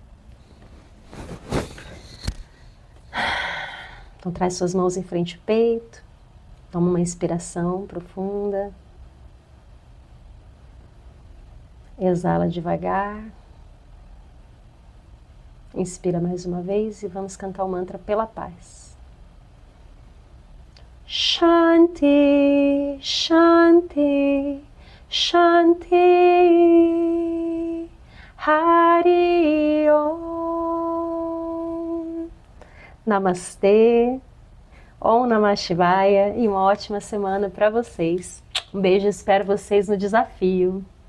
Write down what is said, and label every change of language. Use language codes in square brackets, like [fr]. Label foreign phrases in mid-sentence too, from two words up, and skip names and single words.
[pt] Então traz suas mãos em frente ao peito, toma uma inspiração profunda, exala devagar, inspira mais uma vez e vamos cantar o mantra pela paz. [sa] Shanti, Shanti, Shanti, Hari Om. [pt] Namastê, [sa] Om Namah Shivaya [pt] e uma ótima semana para vocês. Um beijo, espero vocês no desafio.